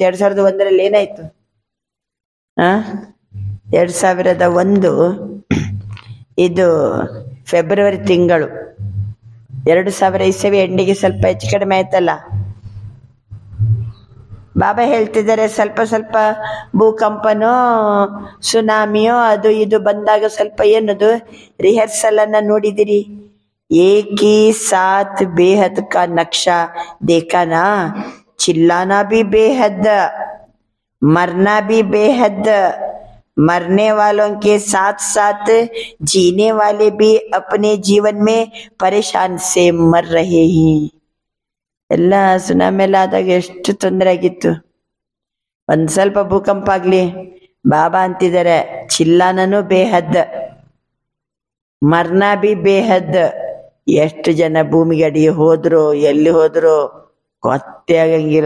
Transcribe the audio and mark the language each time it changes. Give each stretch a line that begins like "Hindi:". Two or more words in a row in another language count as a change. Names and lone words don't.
Kannada: 2001 ಏನಾಯ್ತು? 2001 ಇದು ಫೆಬ್ರವರಿ ತಿಂಗಳು. 2000 ಇಸವಿ ಎಂಡಿಗೆ ಸ್ವಲ್ಪ ಹೆಚ್ಚು ಕಡಿಮೆ ಆಯ್ತಲ್ಲ. ಬಾಬಾ ಹೇಳ್ತಿದ್ದಾರೆ ಸ್ವಲ್ಪ ಸ್ವಲ್ಪ ಭೂಕಂಪನೋ ಸುನಾಮಿಯೋ ಅದು ಇದು ಬಂದಾಗ ಸ್ವಲ್ಪ ಏನದು ರಿಹರ್ಸಲ್ ಅನ್ನ ನೋಡಿದಿರಿ.
Hindi: एक ही साथ बेहद का नक्शा देखा ना. चिल्लाना भी बेहद, मरना भी बेहद, मरने वालों के साथ साथ जीने वाले भी अपने जीवन में परेशान से मर रहे हैं.
Kannada: ಎಲ್ಲ ಸುನಾಮಿ ಎಲ್ಲ ಆದಾಗ ಎಷ್ಟು ತೊಂದರೆ ಆಗಿತ್ತು. ಒಂದ್ ಸ್ವಲ್ಪ ಭೂಕಂಪ ಆಗ್ಲಿ ಬಾಬಾ ಅಂತಿದ್ದಾರೆ
Hindi: चिल्लाना भी बेहद, मरना भी बेहद.
Kannada: ಎಷ್ಟು ಜನ ಭೂಮಿಗೆ ಅಡಿಗೆ ಹೋದ್ರು, ಎಲ್ಲಿ ಹೋದ್ರು ಗೊತ್ತೇ ಆಗಂಗಿಲ್ಲ.